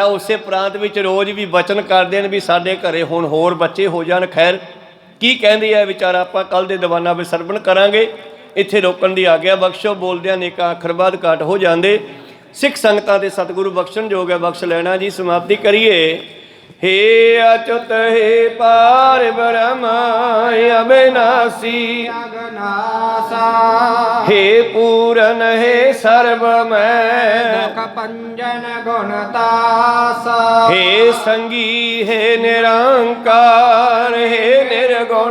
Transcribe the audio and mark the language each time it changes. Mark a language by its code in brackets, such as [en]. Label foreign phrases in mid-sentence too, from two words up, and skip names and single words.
[pa] ਉਸੇ ਪ੍ਰਾਂਤ ਵਿੱਚ ਰੋਜ਼ ਵੀ ਬਚਨ ਕਰਦੇ ਨੇ ਵੀ ਸਾਡੇ ਘਰੇ ਹੁਣ ਹੋਰ ਬੱਚੇ ਹੋ ਜਾਣ। ਖੈਰ ਕੀ ਕਹਿੰਦੇ ਆ ਵਿਚਾਰਾ ਆਪਾਂ ਕੱਲ ਦੇ ਦੀਵਾਨਾਂ ਵਿੱਚ ਸਰਵਣ ਕਰਾਂਗੇ। ਇੱਥੇ ਰੋਕਣ ਦੀ ਆਗਿਆ ਬਖਸ਼ੋ, ਬੋਲਦਿਆਂ ਅਨੇਕਾਂ ਅੱਖਰ ਬਾਅਦ ਘਾਟ ਹੋ ਜਾਂਦੇ। ਸਿੱਖ ਸੰਗਤਾਂ ਦੇ ਸਤਿਗੁਰੂ ਬਖਸ਼ਣ ਯੋਗ ਹੈ, ਬਖਸ਼ ਲੈਣਾ ਜੀ। ਸਮਾਪਤੀ ਕਰੀਏ। ਹੇ ਅਚੁਤ ਹੇ ਪਾਰ ਬ੍ਰਹਮ ਅਬਿਨਾਸੀ ਅਗਨਾਸਾ ਹੇ ਪੂਰਨ ਹੇ ਸਰਬਮੈ ਦੁਖ ਪੰਜਨ ਗੁਣਤਾਸਾ ਹੇ ਸੰਗੀ ਹੇ ਨਿਰੰਕਾਰ ਹੇ ਨਿਰਗੁਣ